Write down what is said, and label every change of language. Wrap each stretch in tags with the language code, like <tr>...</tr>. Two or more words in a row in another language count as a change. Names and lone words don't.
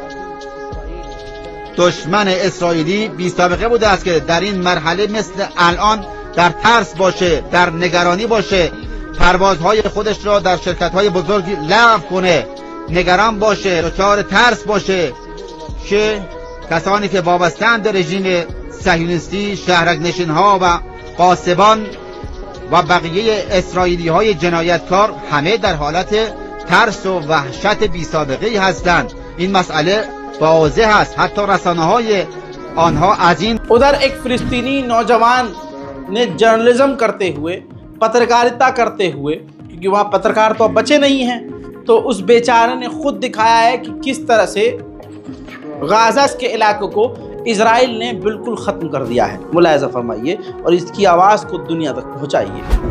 <fa>دشمن اسرائیلی بی سابقه بوده است که در این مرحله مثل الان در ترس باشه، در نگرانی باشه، پروازهای خودش را در شرکت‌های بزرگی لغو کنه، نگران باشه، دچار ترس باشه که کسانی که وابسته‌اند به رژیم صهیونیستی، شهرک‌نشین‌ها و غاصبان و بقیه اسرائیلی‌های جنایتکار همه در حالت ترس و وحشت بی سابقه هستند. این مسئله واضح است، حتی رسانه‌های آنها از این.</fa> <hi>उधर एक फिलिस्तीनी नौजवान ने जर्नलिज्म करते हुए, पत्रकारिता करते हुए, क्योंकि वहाँ पत्रकार तो अब बचे नहीं हैं, तो उस बेचारे ने खुद दिखाया है कि किस तरह से गाज़ा के इलाकों को इजराइल ने बिल्कुल ख़त्म कर दिया है। मुलाहिज़ा फरमाइए और इसकी आवाज़ को दुनिया तक पहुँचाइए।</hi>